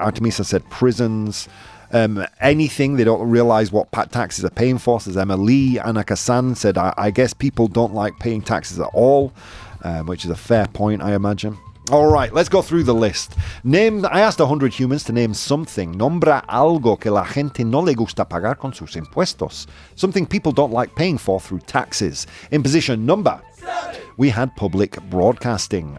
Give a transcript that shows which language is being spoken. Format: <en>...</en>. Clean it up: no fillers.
<en>Artemisa said prisons. Anything they don't realise what taxes are paying for, says Emma Lee. Anna Kassan said, I guess people don't like paying taxes at all, which is a fair point, I imagine. All right, let's go through the list. I asked 100 humans to name something.</en> <es>Nombra algo que la gente no le gusta pagar con sus impuestos.</es> <en>Something people don't like paying for through taxes. In position number 7, we had public broadcasting.</en>